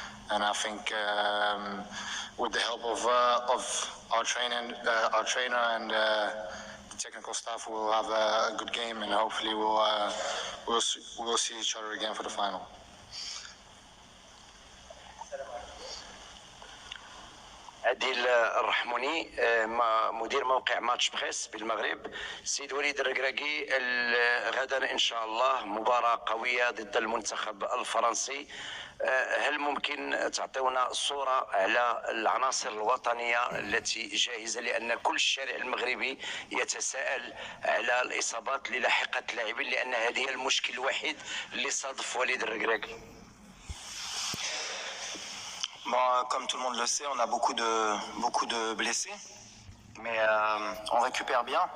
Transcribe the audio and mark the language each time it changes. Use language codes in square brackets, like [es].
[en] And I think with the help of our trainer and the technical staff, we'll have a good game, and hopefully we'll see each other again for the final. [ar] عادل الرحموني مدير موقع ماتش بريس بالمغرب. سيد وليد الركراكي، غدا ان شاء الله مباراة قوية ضد المنتخب الفرنسي. هل ممكن تعطيونا صورة على العناصر الوطنية التي جاهزة، لأن كل الشارع المغربي يتساءل على الإصابات اللي لاحقت اللاعبين، لأن هذه المشكل الوحيد اللي صادف وليد الركراكي. [fr] Bon, comme tout le monde le sait, on a beaucoup de blessés, mais on récupère bien.